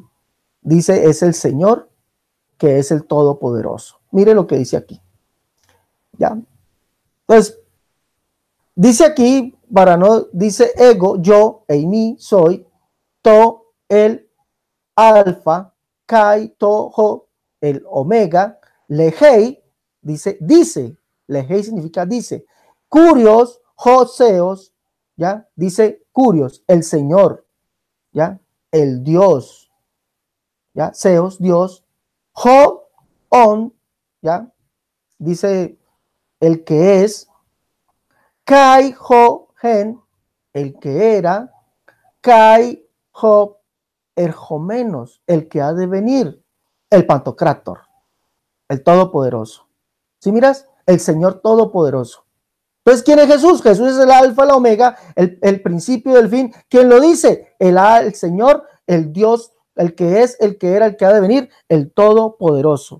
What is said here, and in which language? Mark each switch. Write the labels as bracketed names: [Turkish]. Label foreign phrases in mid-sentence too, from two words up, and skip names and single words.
[Spanish] Dice, es el Señor, que es el Todopoderoso. Mire lo que dice aquí. ¿Ya? Entonces, dice aquí, dice ego, yo, eimi, soy, to, el alfa, [Greek] και το ο, [Spanish] el omega, lehei, dice, lehei significa dice, [Greek] κύριος ο θεός, [Spanish] ya, dice curios, el Señor, ya, el Dios, ya, seos, Dios, [Greek] ο ών, [Spanish] ya, dice el que es, [Greek] και ο ην, [Spanish] el que era, [Greek] και ο ερχόμενος, [Spanish] el que ha de venir, el Pantocrátor, el Todopoderoso. ¿Sí miras? El Señor Todopoderoso. Entonces, ¿quién es Jesús? Jesús es el alfa, la omega, el principio del fin. ¿Quién lo dice? El Señor, el Dios, el que es, el que era, el que ha de venir, el Todopoderoso.